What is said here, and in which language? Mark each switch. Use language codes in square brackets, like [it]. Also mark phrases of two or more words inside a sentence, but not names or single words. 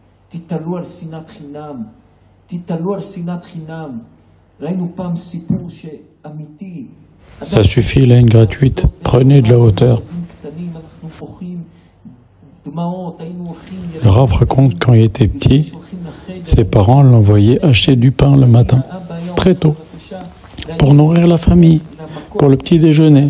[he] תתעלו על שנאת חינם, תתעלו על שנאת חינם. ראינו פעם סיפור שאמיתי. [fr] Ça suffit, la haine gratuite. Prenez de la hauteur. Le Rav raconte quand il était petit, ses parents l'envoyaient acheter du pain le matin, très tôt, pour nourrir la famille, pour le petit déjeuner.